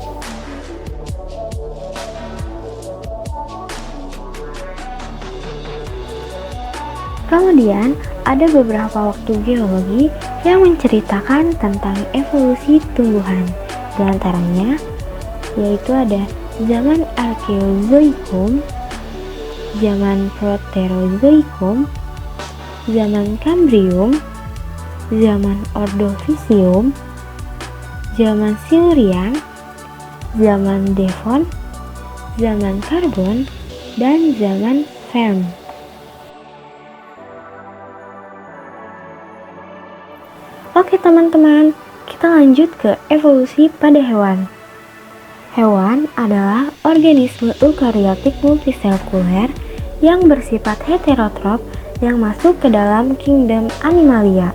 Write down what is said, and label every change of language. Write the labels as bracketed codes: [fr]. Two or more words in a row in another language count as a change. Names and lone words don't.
[id] Kemudian, ada beberapa waktu geologi yang menceritakan tentang evolusi tumbuhan. Di antaranya, yaitu ada zaman Archeozoikum, zaman Proterozoikum, zaman Kambrium, zaman Ordovisium, zaman Silurian, zaman Devon, zaman Karbon, dan zaman Perm. Oke teman-teman, kita lanjut ke evolusi pada hewan. Hewan adalah organisme eukariotik multiseluler yang bersifat heterotrof yang masuk ke dalam kingdom Animalia.